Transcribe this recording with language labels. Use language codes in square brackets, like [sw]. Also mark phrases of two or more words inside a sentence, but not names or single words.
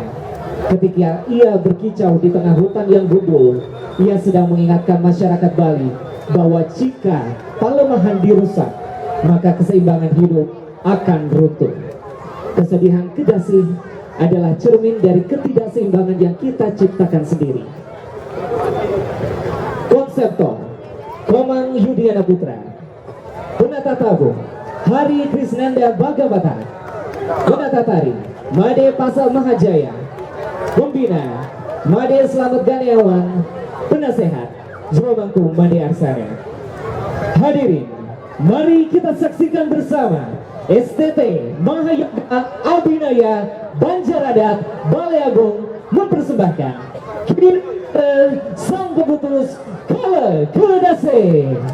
[id] Ketika ia berkicau di tengah hutan yang gundul, ia sedang mengingatkan masyarakat Bali bahwa jika palemahan dirusak, maka keseimbangan hidup akan runtuh. Kesedihan kedasi adalah cermin dari ketidakseimbangan yang kita ciptakan sendiri. Konseptor Komang Yudiana Putra, Penata Tabu Hari Krisnanda Bhagavata, Penata Tari Made Pasal Mahajaya, Pembina Made Slamet Ganeawan, Penasehat Jomangku Made Arsara. Hadirin, mari kita saksikan bersama STT Mahayoga Abinaya Banjaradat Balai Agung mempersembahkan Sang Pengutus Kalau Kedasi.